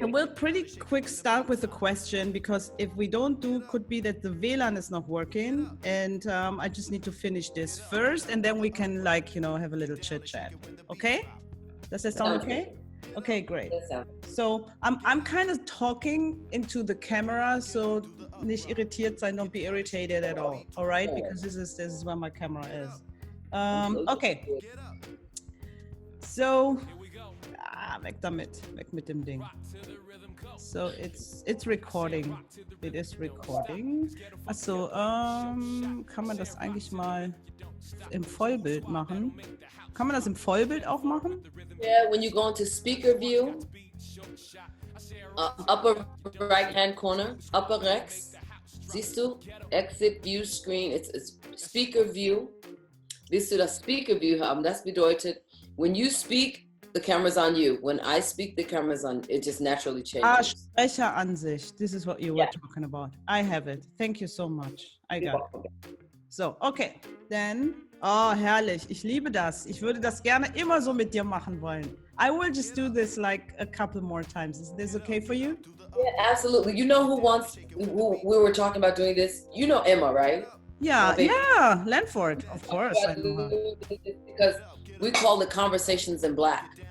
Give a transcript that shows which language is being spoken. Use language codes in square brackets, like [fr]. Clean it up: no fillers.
[en] I will pretty quick start with a question because if we don't could be that the WLAN is not working and I just need to finish this first and then we can have a little chit chat. Okay? Does that sound okay? Okay, great. So I'm kind of talking into the camera, so [de] nicht irritiert sein, [en] don't be irritated at all. All right? Because this is where my camera is. Okay. [de] So weg damit, weg mit dem Ding. [en] So it's recording. It is recording. [de] Achso, kann man das eigentlich mal im Vollbild machen? Kann man das im Vollbild auch machen? [en] Yeah, when you go into speaker view, upper right hand corner, upper rechts, [de] siehst du? [en] Exit view screen, it's speaker view. [de] Willst du das Speaker view haben? Das bedeutet, [en] when you speak, the camera's on you. When I speak, the camera's on. It just naturally changes. [de] Sprecheransicht. [en] This is what you were talking about. I have it. Thank you so much. I got it. So, okay. Then, [de] oh, herrlich. Ich liebe das. Ich würde das gerne immer so mit dir machen wollen. [en] I will just do this like a couple more times. Is this okay for you? Yeah, absolutely. You know who we were talking about doing this? You know Emma, right? Yeah, Lanford, of course. I know her. Because we call it Conversations in Black.